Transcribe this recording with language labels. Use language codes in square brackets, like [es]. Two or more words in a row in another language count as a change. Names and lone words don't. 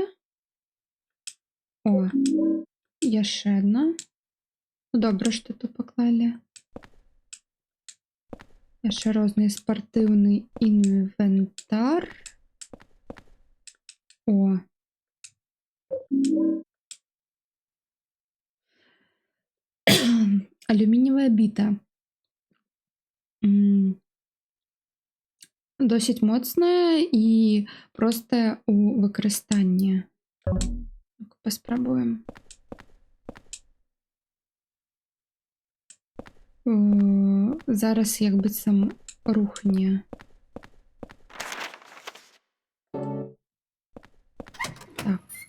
[be] О, яшчэ адна. Добра, што тут паклалі. Яшчэ розны спартыўны інвентар. О. Алюмініевая біта. Досить моцная і простая у выкарыстанні. Паспрабуем. Зараз як быццам рухне. Так.